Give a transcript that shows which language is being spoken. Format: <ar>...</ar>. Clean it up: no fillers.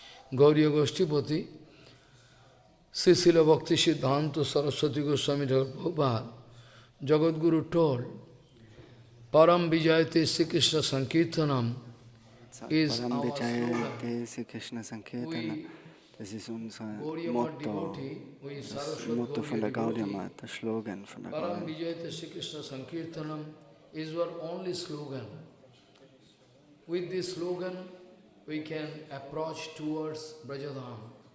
<en>Gauriya Goshtipati Sri Srila Bhakti Siddhanta Saraswati Goswami Prabhupada Jagadguru told Param Vijayate Sri Krishna Sankirtanam is</en> <sa>Param</sa> <en>our slogan.</en> <sa>Vijayate Sri Krishna Sankirtanam.</sa> <de>Das ist unser Motto, das Motto von der Gaudiya Math, der Slogan von der</de> <sa>Param</sa> <de>Gaudiya.</de> <en>Vijayate Sri Krishna Sankirtanam is our only slogan. With this slogan, we can approach towards Brajadham.</en>